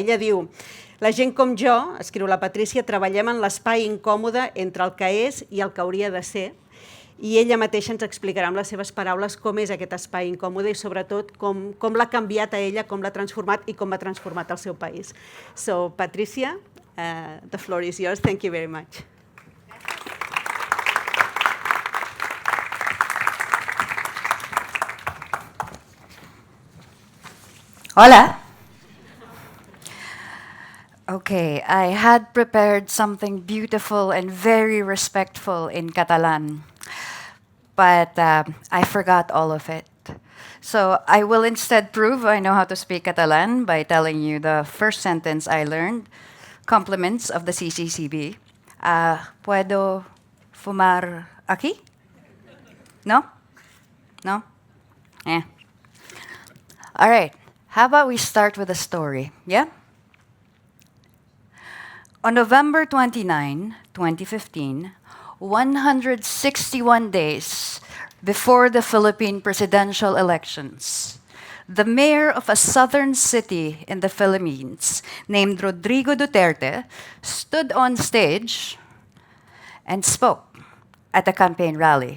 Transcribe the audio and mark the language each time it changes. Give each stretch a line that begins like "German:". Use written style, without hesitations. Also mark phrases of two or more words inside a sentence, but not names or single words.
Catalan: Ella diu: la gent com jo, escriu la Patricia, treballem en l'espai incòmode entre el que és i el que hauria de ser, i ella mateixa ens explicarà amb les seves paraules com és aquest espai incòmode i sobretot com l'ha canviat a ella, com l'ha transformat i com ha transformat el seu país.
English: So, Patricia, the floor is yours. Thank you very much. Hola. Okay, I had prepared something beautiful and very respectful in Catalan, but I forgot all of it. So I will instead prove I know how to speak Catalan by telling you the first sentence I learned, compliments of the CCCB.
Spanish: ¿Puedo fumar aquí? No? No?
English: All right, how about we start with a story, yeah? On November 29, 2015, 161 days before the Philippine presidential elections, the mayor of a southern city in the Philippines named Rodrigo Duterte stood on stage and spoke at a campaign rally.